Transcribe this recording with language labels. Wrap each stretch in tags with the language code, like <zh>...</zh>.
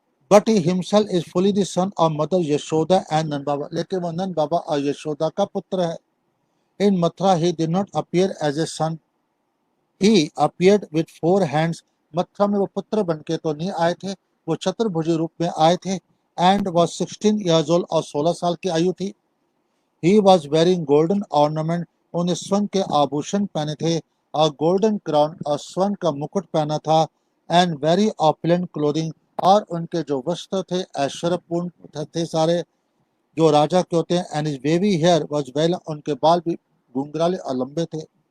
<en>but he himself is fully the son of mother Yashoda and Nand Baba.</en> <hi>लेकिन वो नंद बाबा और यशोदा का पुत्र है.</hi> <en>In Mathura he did not appear as a son. He appeared with 4 hands.</en> <hi>Mathura में वो पुत्र बन के तो नहीं आए थे, वो चतुर्भुजी रूप में आए थे.</hi> <en>And was 16 years old,</en> <hi>और 16 साल की आयु थी.</hi> <en>He was wearing golden ornament.</en> <hi>उन्हें स्वर्ण के आभूषण पहने थे, और</hi> <en>golden crown</en> <hi>और स्वर्ण का मुकुट पहना था.</hi> <en>and very opulent clothing,</en> <hi>और उनके जो वस्त्र थे ऐश्वर्यपूर्ण थे सारे, जो राजा के होते हैं.</hi> <en>and his baby hair was well,</en> <hi>उनके बाल भी घुंघराले और लंबे थे.</hi>